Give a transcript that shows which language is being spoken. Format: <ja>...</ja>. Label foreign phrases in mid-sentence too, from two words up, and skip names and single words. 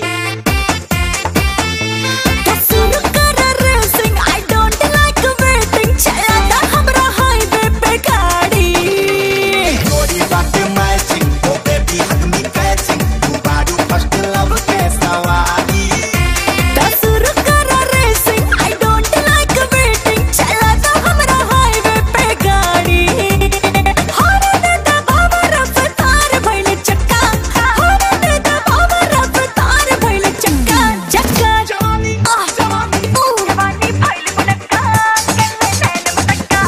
<bho>शुरू करा रेसिंग</bho> <en>I don't like waiting</en> <bho>चला दा हमरा हाईवे पे गाड़ी गोरी बाटे मैचिंग</bho> <en>oh baby hug me catching</en> <bho>तू बाड़ी फर्स्ट लव के सवारी शुरू करा रेसिंग</bho> <en>I don't like waiting</en> <bho>चला दा हमरा हाईवे पे गाड़ी हरे दे दा बाबा रफ्तार भइल चक्का हरे दे दा बाबा रफ्तार भइल चक्का चक्का जवानी जवानी जवानी भइल मुनक्का नैन मुनक्का</bho>